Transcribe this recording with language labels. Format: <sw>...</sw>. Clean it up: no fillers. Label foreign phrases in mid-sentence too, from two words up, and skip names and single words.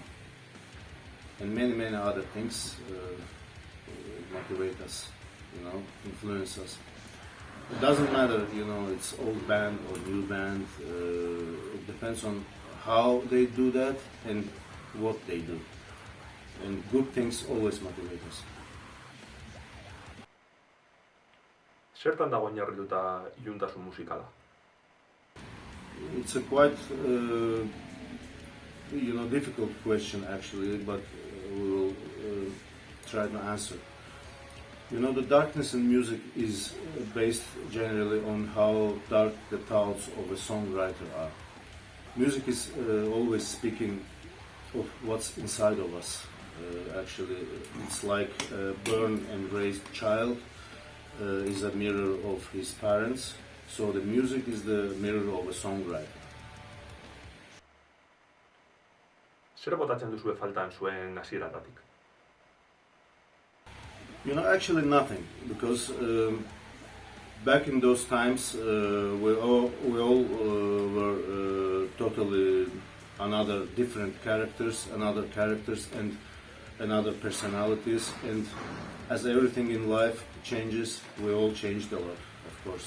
<en>And many other things motivate us, influence us. It doesn't matter, it's old band or new band. It depends on how they do that and what they do. And good things always motivate us.</en> <eu>Zertan dago oinarrituta iluntasun musikala?</eu> <en>It's a quite difficult question actually, but we will try to answer. The darkness in music is based generally on how dark the thoughts of a songwriter are. Music is always speaking of what's inside of us. Actually, it's like a born and raised child is a mirror of his parents, so the music is the mirror of a songwriter.</en> <eu>Zer botatzen duzue faltan zuen hasieratatik?</eu> <en>Actually nothing, because back in those times we all were totally different characters and other personalities, and as everything in life changes, we all changed a lot, of course.</en>